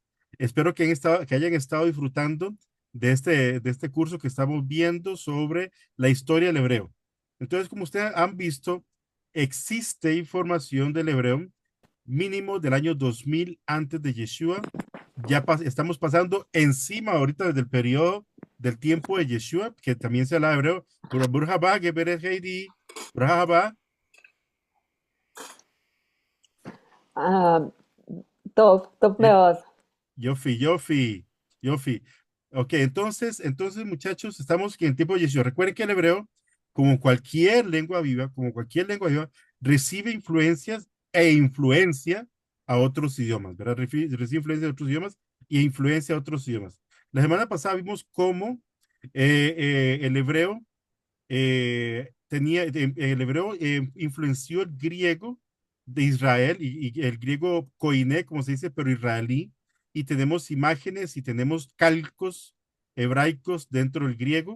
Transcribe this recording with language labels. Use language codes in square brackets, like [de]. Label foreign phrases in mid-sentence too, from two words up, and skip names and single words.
[es] Espero que hayan estado disfrutando de este curso que estamos viendo sobre la historia del hebreo. Entonces, como ustedes han visto, existe información del hebreo mínimo del año 2000 antes de Yeshua. Estamos pasando encima ahorita desde el periodo del tiempo de Yeshua, que también se habla hebreo. [he] ברוך הבא, גברת Heidi. [es] Brava, [he] Ah, טוב eh, מאוד. יופי, יופי, יופי. [es] Ok, entonces, muchachos, estamos en tiempo de Yeshua. Recuerden que el hebreo, como cualquier lengua viva, recibe influencias e influencia a otros idiomas, ¿verdad? Recibe influencia de otros idiomas y influencia a otros idiomas. La semana pasada vimos cómo el hebreo el hebreo influenció el griego de Israel y el griego koiné, como se dice, pero israelí, y tenemos imágenes y tenemos calcos hebraicos dentro del griego.